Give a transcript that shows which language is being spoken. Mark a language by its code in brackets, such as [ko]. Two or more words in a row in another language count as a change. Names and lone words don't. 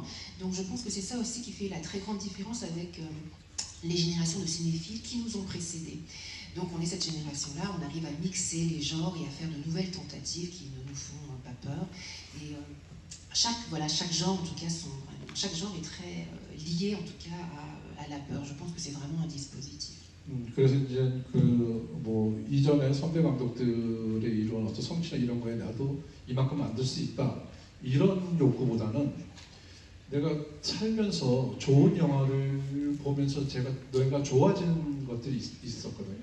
[fr] Donc je pense que c'est ça aussi qui fait la très grande différence avec les générations de cinéphiles qui nous ont précédés. Donc on est cette génération-là, on arrive à mixer les genres et à faire de nouvelles tentatives qui ne nous font pas peur. Et chaque genre en tout cas, chaque genre est très lié en tout cas à la peur. Je pense que c'est vraiment un dispositif. [ko] 그래서 이제 그 뭐 이전에 선배 감독들의 이런 어떤 성취나 이런 거에 나도 이만큼 만들 수 있다 이런 욕구보다는 내가 살면서 좋은 영화를 보면서 내가 좋아지는 것들이 있었거든요.